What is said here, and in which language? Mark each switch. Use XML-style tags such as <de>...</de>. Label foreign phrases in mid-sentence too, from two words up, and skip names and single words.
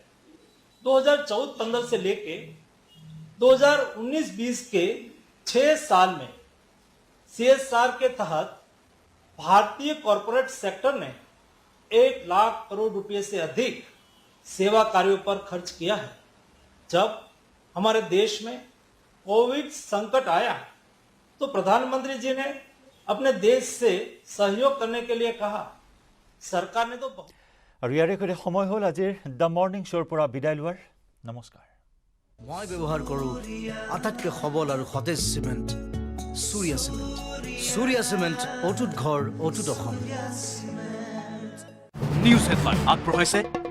<hi>2014-15 से लेके 2019-20 के 6 साल में CSR के तहत भारतीय कॉर्पोरेट सेक्टर ने 1 लाख करोड़ रुपए से अधिक सेवा कार्यों पर खर्च किया है। जब हमारे देश में कोविड संकट आया तो प्रधानमंत्री जी ने अपने देश से सहयोग करने के लिए कहा। सरकार ने तो</hi> <as>আৰু ইয়াৰে কৰি সময় হ'ল আজিৰ দ্য মৰ্ণিং শ্ব'ৰ পৰা বিদায় লোৱাৰ। নমস্কাৰ। মই ব্যৱহাৰ কৰোঁ আটাইতকৈ সবল আৰু সতেজ চিমেণ্ট সূৰ্যা চিমেণ্ট। সূৰ্যা চিমেণ্ট অটুট ঘৰ অটুট অসম।</as> <en>news headline</en> <as>আগবঢ়াইছে</as>